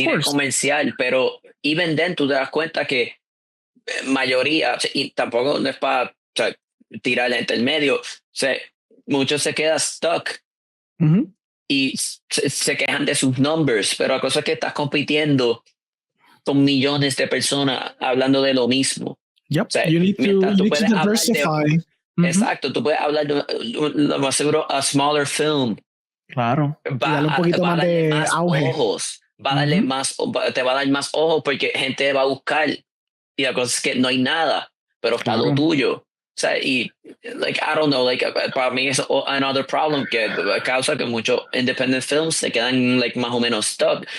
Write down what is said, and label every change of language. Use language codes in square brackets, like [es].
[es] cine comercial, pero even then tú te das cuenta que mayoría, y tampoco no es para tirar la gente en medio, muchos se quedan stuck y se quejan de sus numbers, pero la cosa es que estás compitiendo con millones de personas hablando de lo mismo. [en] Yep. O sea, you need to diversify. [es] Exacto, tú puedes hablar de lo más seguro a smaller film. Claro. Darle un poquito más de auge. Ojos, va a darle más, te va a dar más ojos porque gente va a buscar. Y la cosa es que no hay nada, pero está lo tuyo. O sea, y [en] like I don't know, [es] like para mí es [en] another problem [es] que causa que muchos independent films se quedan like más o menos stuck.